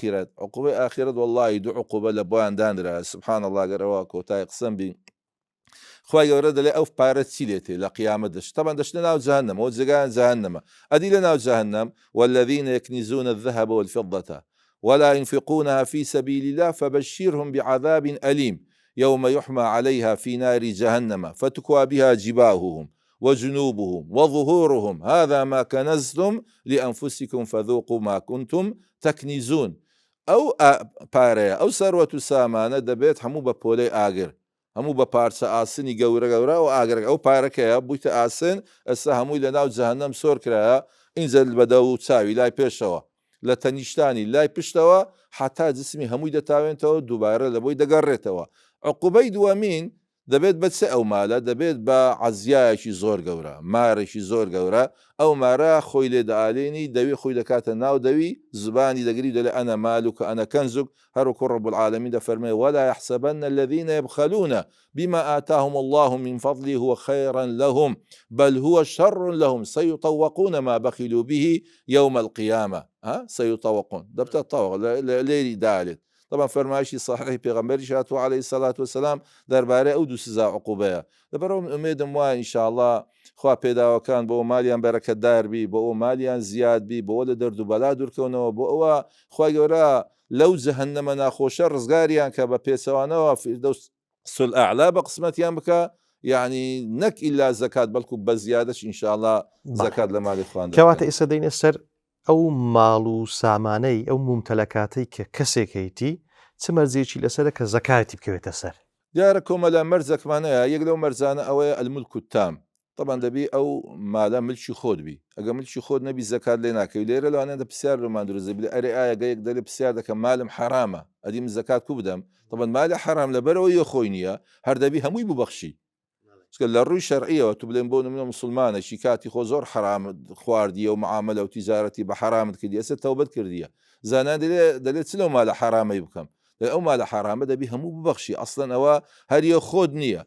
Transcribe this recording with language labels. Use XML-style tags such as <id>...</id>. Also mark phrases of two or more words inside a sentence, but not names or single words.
<ckb>ئاخرەت وەڵڵاهی دوو عقوبە لە بۆیان دانرا</ckb> <ar>سبحان الله</ar> <ckb>گەرەوە کۆتای قسەم بین خوای گەورە دەڵێ ئەو پارە چی لێتێ لە قیامەت دەشت طبعا دەشتە ناو جەهەنەم ئەو جێگایان جەهەنەمە ئەدی لە ناو جەهەنەم</ckb> <ar>والذین يكنزون الذهب والفضة ولا ينفقونها في سبيل الله فبشرهم بعذاب أليم يوم يحمى عليها في نار جهنم فتكوى بها جباههم وجنوبهم وظهورهم هذا ما كنزتم لأنفسكم فذوقوا ما كنتم تكنزون</ar> <ckb>ئەو پارەیە ئەو سەروەت و سامانە دەبێت هەموو بە پۆلەی ئاگر هەموو بە پارچە ئاسنی گەورە و ئاگرەکە ئەو پارەکەیە بوویتە ئاسن ئەستا هەمووی لە ناو جەهەنەم سۆر کرایە ئینجا بەدە و چاوی لای پێشەوە لە تەنیشتانی لای پشتەوە حتا جسمی هەمووی دەتاوێنێتەوە دووبارە لە بۆی دەگەڕێتەوە عقوبەی دووەمین دەبێت بە چه ئەو مالە دەبێت بە عەزیایەکی زۆر گەورە مارێکی زۆر گەورە ئەو مارە خۆی لێ دەئالێنی دەوی خۆی دەکاتە ناو دەوی زبانی دەگری دەڵێ</ckb> <ar>ئەنە مالوک ئەنە کەنزوک هەروەکو رب العالمین دەفەرمێ ولا يحسبن الذين يبخلون بما آتاهم الله من فضله هو خيرا لهم بل هو شر لهم سيطوقون ما بخلوا به يوم القيامة سيطوقون</ar> <ckb>دەبتە تەوق لێری دالێت طبعا فەرمایشی صحیحی پێغەمبەری هاتووە</ckb> <ar>عليه الصلاة والسلام</ar> <ckb>دەربارەی ئەو دوو سزا عقوبەیە لەبەرەوە ئومێدم وایە ئینشاءالله خوا پێداوەکان بۆ مالیان بەرەکەتدار بی بۆ ئەو مالیان زیاد بی بۆ لە دەرد و بەلا دوورکەونەوە بۆ ئەوە خوای گەورە لەو جەهەنەمە ناخۆشە ڕزگاریان کە بە پێچەوانەوە</ckb> <ar>فیردەوس سل ئەعلا</ar> <ckb>بە قسمەتیان بکە، یعنی نەک ئیلا زەکات بەڵکو بە زیادەش ئینشاءالله زەکات لە ماڵی خوان کەواتە ئێستا دەینە سەر ئەو ماڵ و سامانەی ئەو ممتەلەکاتەی کە کەسێکیتی چ مەرجێکی لەسەرە کە زەکاتی بکەوێتە سەر. دیارە کۆمەلا مەرجەکمانەیە، یەک لەو مەرجانە ئەوەیە</ckb> <ar>الملک التام،</ar> <ckb>طبعا دەبی ئەو مالە ملکی خۆت بی، ئەگە ملکی خۆت نەبی زەکات لێ ناکەوی. لێرە لەوانەیە پرسیار لەمان دروست بێ ئەرێ ئایا گەیەک دەرێ پرسیار دەکەم مالم حرامە ئەدی من زەکات کو بدەم، طبعا مالی حرام لەبەرەوە یە خۆی نییە، هەر دەبی هەمووی ببەخشی. چکە لە ڕووی شەرعیەوە تو بڵێن بۆ نمونە موسڵمانێکی کاتی خۆ زۆر حرام خواردیە و معاملە و تیجارەتی بە حرامت کردی، ئێستا تەوبەت کردیە، زانان دەلێت چ لەو مالە حرامەی بکەم، ئەو مالە حرامە دەبی هەموو ببەخشی، ئەسڵەن ئەوە هەریە خۆت نییە.</ckb>